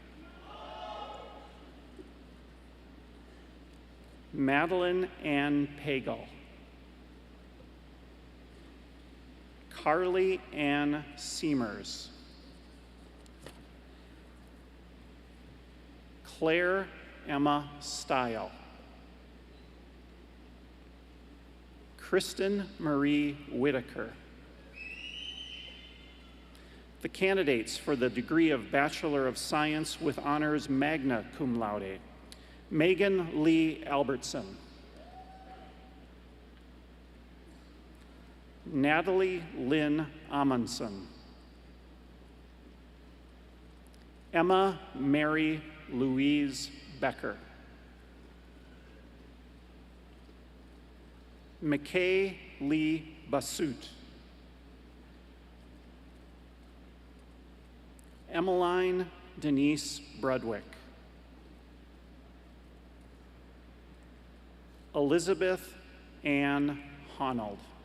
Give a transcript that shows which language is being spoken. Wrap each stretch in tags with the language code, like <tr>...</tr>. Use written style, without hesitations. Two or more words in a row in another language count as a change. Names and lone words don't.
<en>Madeline Ann Pagel, Carly Ann Seamers, Claire Emma Stile, Kristen Marie Whitaker. The candidates for the degree of Bachelor of Science with Honors</en> <la>Magna Cum Laude:</la> <en>Megan Lee Albertson, Natalie Lynn Amundsen, Emma Mary Louise Becker, McKay Lee Basut, Emmeline Denise Brudwick, Elizabeth Ann Honnold.</en>